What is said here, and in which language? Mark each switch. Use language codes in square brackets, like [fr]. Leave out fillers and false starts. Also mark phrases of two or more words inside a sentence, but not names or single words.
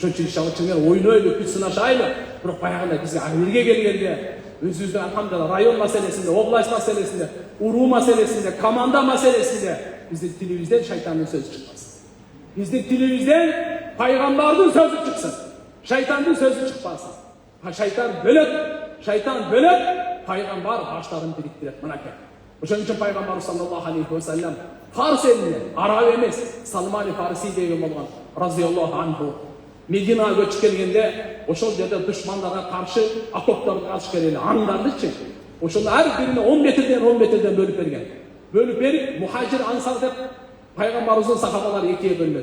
[ky] Ошон үчүн иншалла чынымен ойнойлу, күч сынашайлы. Бирок баягындай бизге Америкага келгенде өзүбүздүн алхамдулилlah район маселесинде, область маселесинде, уруу маселесинде, команда маселесинде биздин тилибизден шайтандын сөзү чыкпасын. Биздин тилибизден пайгамбардын сөзү чыксын. Шайтандын сөзү чыкпасын. Шайтан бөлөт, пайгамбар баштарын бириктирет. Мынакей. Ошон үчүн пайгамбар [ar] صلى الله عليه وسلم [ky] Фарс элинен, араб эмес, Салман Фарси деген болгон [ar] رضي الله عنه [ky] Мединага көчүп келгенде ошол жерде душмандарга каршы окопторго каршы келели аңдардычы. Ошону ар бирине 10 метрден бөлүп берген. Бөлүп берип мухажир ансар деп пайгамбарыбыздын сахабалары экиге бөлүнөт.